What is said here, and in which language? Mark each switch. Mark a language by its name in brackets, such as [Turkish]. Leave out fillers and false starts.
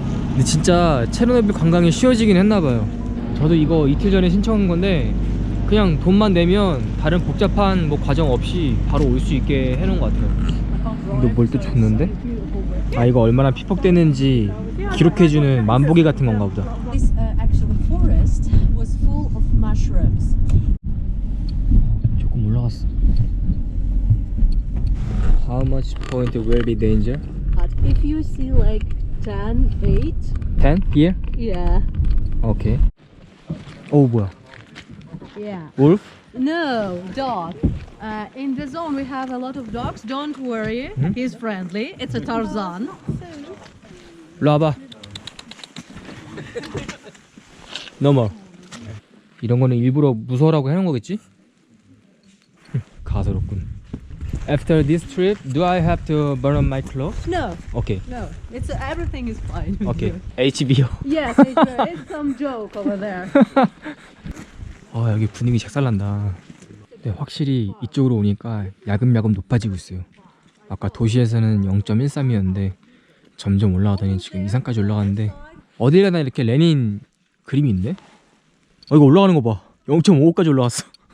[Korean] 근데 진짜 체르노빌 관광이 쉬워지긴 했나봐요. 저도 이거 이틀 전에 신청한 건데 그냥 돈만 내면 다른 복잡한 뭐 과정 없이 바로 올 수 있게 해놓은 것 같아요. 근데 뭘 또 줬는데? 이거 얼마나 피폭되는지 기록해주는 만보기 같은 건가 보다. [English] This actually forest was full of mushrooms. [Korean] 조금 올라갔어. [English] How much point will be danger? But if you see like 10, 8, 10? Here? yeah, Okay. [Korean] 오 뭐야? [English] yeah. Wolf? No, dog. In the zone we have a lot of dogs. Don't worry, he's friendly. It's a Tarzan. [Korean] 일로 와봐. 넘어. 이런 거는 일부러 무서워라고 해놓은 거겠지? 가소롭군. [English] After this trip, do I have to burn my clothes? No, Okay. no. It's everything is fine. with Okay. you. HBO. Yes, it's some joke over there. [Korean] 여기 분위기 작살난다. 네, 확실히 이쪽으로 오니까 야금야금 높아지고 있어요. 아까 도시에서는 0.13이었는데 점점 올라가더니 지금 이상까지 올라가는데 어딜 가나 이렇게 레닌 그림이 있네? 이거 올라가는 거 봐. 0.55까지 올라갔어.